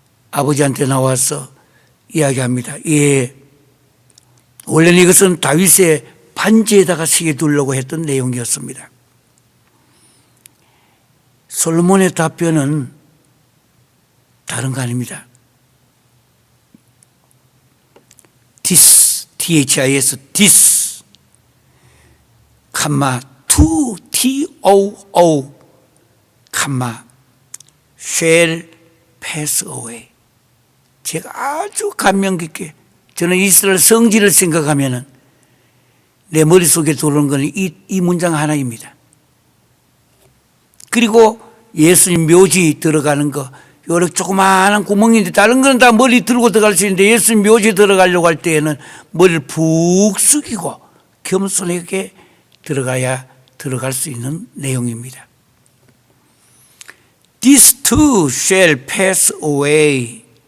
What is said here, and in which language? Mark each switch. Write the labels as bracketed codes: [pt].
[ko] 아버지한테 나와서 이야기합니다. 예, 원래는 이것은 다윗의 반지에다가 새겨두려고 했던 내용이었습니다. 솔로몬의 답변은 다른 거 아닙니다. [en] this, this, this, 컴마, to, too, 컴마, shall pass away. [ko] 제가 아주 감명 깊게, 저는 이스라엘 성지를 생각하면은 내 머릿속에 들어오는 것은 이 문장 하나입니다. 그리고 예수님 묘지 들어가는 거, 요렇게 조그마한 구멍인데 다른 건 다 머리 들고 들어갈 수 있는데 예수님 묘지 들어가려고 할 때에는 머리를 푹 숙이고 겸손하게 들어가야 들어갈 수 있는 내용입니다. [en] This too shall pass away.